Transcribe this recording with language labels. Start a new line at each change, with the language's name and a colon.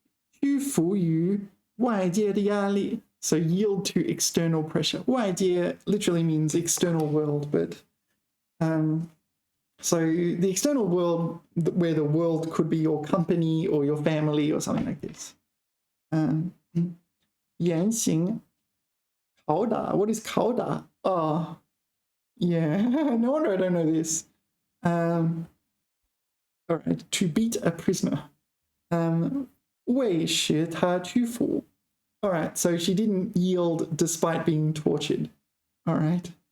Chinese: 屈服于外界的压力
English: So yield to external pressure. 外界 literally means external world, but so the external world where the world could be your company or your family or something like this. 严刑拷打 What is 拷打? Oh, yeah. No wonder I don't know this. All right, to beat a prisoner.
Chinese: 为使他屈服
English: All right, so she didn't yield despite being tortured. All right.